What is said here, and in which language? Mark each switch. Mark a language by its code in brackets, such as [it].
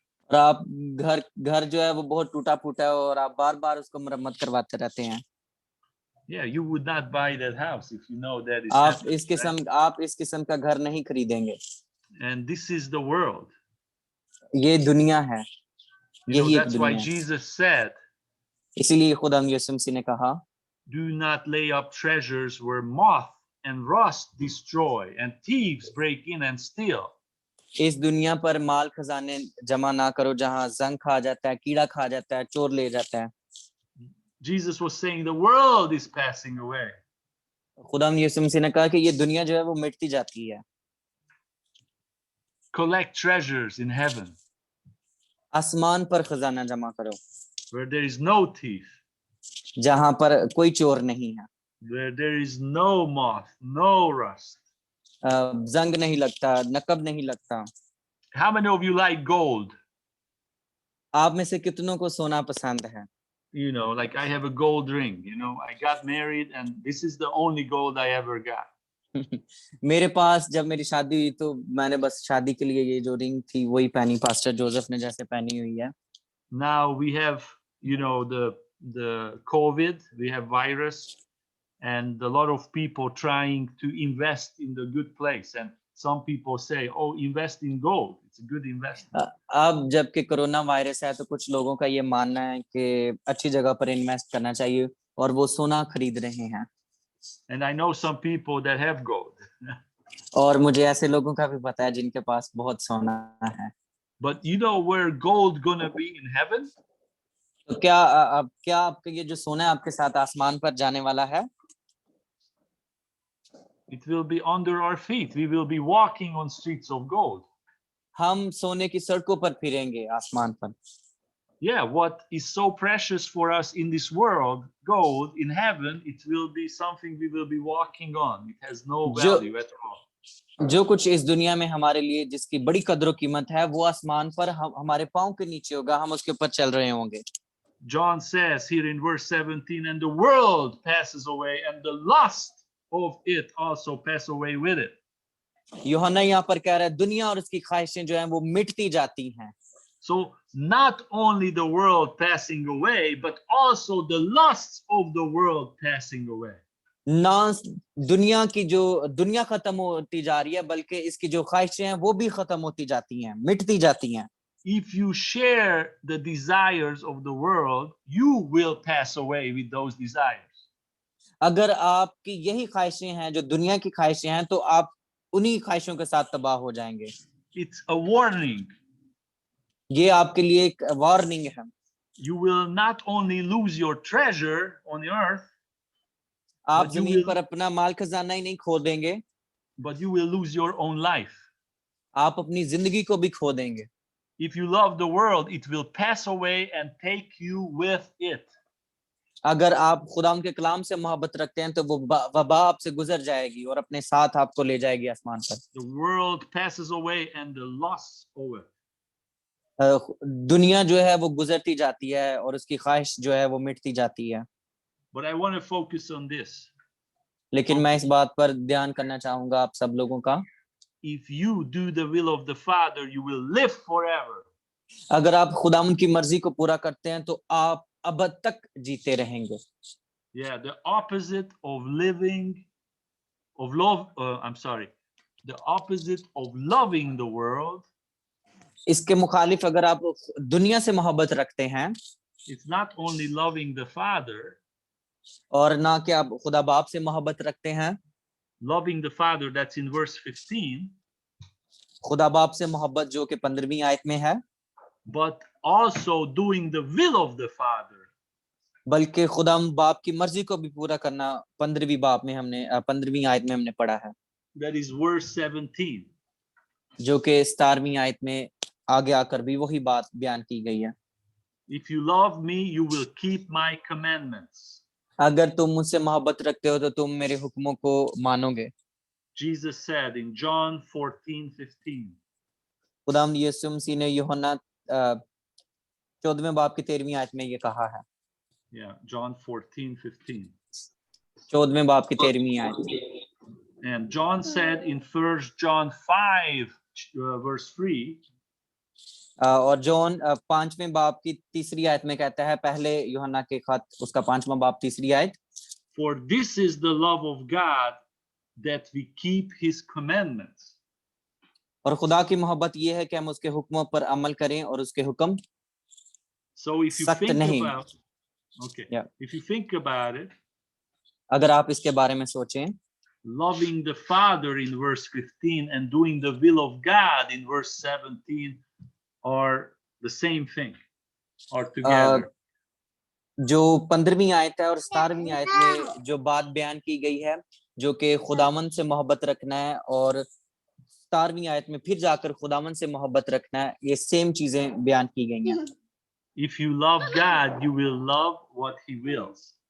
[hi] और आप घर जो है वो बहुत टूटा फूटा है और आप बार-बार उसको मरम्मत करवाते रहते हैं। [en] Yeah, you would not buy that house if you know that is [hi] आप [en] happening. [hi] आप इस किस्म का घर नहीं खरीदेंगे। [en] And this is the world. [hi] ये दुनिया है। यही एक [en] That's why [hi] दुनिया है। [en] Jesus said, [hi] इसीलिए खुदा यीशु मसीह ने कहा, [en] do not lay up treasures where moth and rust destroy and thieves break in and steal. [hi] इस दुनिया पर माल खजाने जमा ना करो जहां जंग खा जाता है, कीड़ा खा जाता है, चोर ले जाता है। [en] Jesus was saying the world is passing away. [hi] खुदा यीशु मसीह ने कहा कि ये दुनिया जो है वो मिटती जाती है। [en] Collect treasures in heaven, [hi] आसमान पर खजाना जमा करो, [en] where there is no thief, [hi] जहां पर कोई चोर नहीं है, [en] where there is no moth, no rust. [hi] जंग नहीं लगता, नकब नहीं लगता। [en] How many of you like gold? [hi] आप में से कितनों को सोना पसंद है? [en] Like I have a gold ring. I got married and this is the only gold I ever got. [hi] मेरे पास जब मेरी शादी हुई तो मैंने बस शादी के लिए ये जो रिंग थी वही पहनी, पास्टर जोसेफ ने जैसे पहनी हुई है। [en] Now we have, the COVID, we have virus. and a lot of people trying to invest in the good place, and some people say, oh, invest in gold, it's a good investment. [hi] अब जबकि corona virus है तो कुछ लोगों का ये मानना है कि अच्छी जगह पर इन्वेस्ट करना चाहिए और वो सोना खरीद रहे हैं। [en] And I know some people that have gold. [hi] और मुझे ऐसे लोगों का भी पता है जिनके पास बहुत सोना है। [en] But you know where gold gonna be in heaven? [hi] तो क्या अब क्या आपका ये जो सोना है आपके साथ आसमान पर जाने वाला है? [en] It will be under our feet. We will be walking on streets of gold. [hi] हम सोने की सड़कों पर फिरेंगे आसमान पर। [en] Yeah, what is so precious for us in this world, gold, in heaven, it will be something we will be walking on. It has no value at all. [hi] जो कुछ इस दुनिया में हमारे लिए जिसकी बड़ी कदर कीमत है वो आसमान पर हमारे पांव के नीचे होगा, हम उसके ऊपर चल रहे होंगे। [en] John says here in verse 17, and the world passes away and the lust of it also pass away with it. [hi] यूहन्ना यहाँ पर कह रहा है दुनिया और उसकी ख्वाहिशें जो हैं वो मिटती जाती हैं। [en] So not only the world passing away, but also the lusts of the world passing away. [hi] ना दुनिया की जो दुनिया खत्म होती जा रही है बल्कि इसकी जो ख्वाहिशें हैं वो भी खत्म होती जाती हैं, मिटती जाती हैं। [en] If you share the desires of the world, you will pass away with those desires. [hi] अगर आपकी यही ख्वाहिशें हैं जो दुनिया की ख्वाहिशें हैं तो आप उन्हीं ख्वाहिशों के साथ तबाह हो जाएंगे। [en] It's a warning. [hi] ये आपके लिए एक वार्निंग है। [en] You will not only lose your treasure on the earth, [hi] आप [en] but you [hi] जमीन [en] will- [hi] पर अपना माल खजाना ही नहीं खो देंगे, [en] but you will lose your own life. [hi] आप अपनी जिंदगी को भी खो देंगे। [en] If you love the world, it will pass away and take you with it. [hi] अगर आप खुदा के कलाम से मोहब्बत रखते हैं तो वो वबा आपसे गुजर जाएगी और अपने साथ आपको ले जाएगी आसमान पर। [en] The world passes away and the lusts of it. [hi] दुनिया जो है वो गुजरती जाती है और उसकी ख्वाहिश जो है वो मिटती जाती है। [en] But I want to focus on this. [hi] लेकिन मैं इस बात पर ध्यान करना चाहूंगा आप सब लोगों का। [en] If you do the will of the Father, you will live forever. [hi] अगर आप खुदावंद की मर्जी को पूरा करते हैं तो आप अब तक जीते रहेंगे। [en] Yeah, the opposite of living, of love, the opposite of loving the world, [hi] इसके मुखालिफ अगर आप दुनिया से मोहब्बत रखते हैं [en] it's not only loving the Father. [hi] और ना कि आप खुदा बाप से मोहब्बत रखते हैं, [en] Loving the Father, that's in verse 15, [hi] खुदा बाप से मोहब्बत जो कि 15वीं आयत में है, [en] but also doing the will of the Father. [hi] बल्कि खुदा बाप की मर्जी को भी पूरा करना 15वीं आयत में हमने पढ़ा है, [en] That is verse 17. [hi] जो कि 17वीं आयत में आगे आकर भी वही बात बयान की गई है। [en] If you love me, you will keep my commandments. [hi] अगर तुम मुझसे मोहब्बत रखते हो तो तुम मेरे हुक्मों को मानोगे। [en] Jesus said in John 14:15. [hi] खुदावंद यीशु मसीह ने यूहन्ना 14वें बाब की 13वीं आयत में ये कहा है। [en] Yeah, John 14:15. [hi] 14वें बाब की 13वीं आयत। [en] And John said in 1 John 5, verse 3, [hi] और जॉन 5वें बाब की 3री आयत में कहता है, पहले यूहन्ना के खत उसका 5वां बाब 3री आयत, [en] for this is the love of God, that we keep his commandments. [hi] और खुदा की मोहब्बत ये है कि हम उसके हुक्मों पर अमल करें और उसके हुक्म [en] So if you [hi] सख्त [en] think [hi] नहीं। [en] about, okay, Yeah. if you think about it, [hi] अगर आप इसके बारे में सोचें, [en] loving the Father in verse 15 and doing the will of God in verse 17 are the same thing, are together. [hi] जो 15वीं आयत है और 17वीं आयत में जो बात बयान की गई है जो कि खुदावंद से मोहब्बत रखना है और 17वीं आयत में फिर जाकर खुदावंद से मोहब्बत रखना है, ये सेम चीजें बयान की गई हैं। [en] If you love God, you will love what he wills.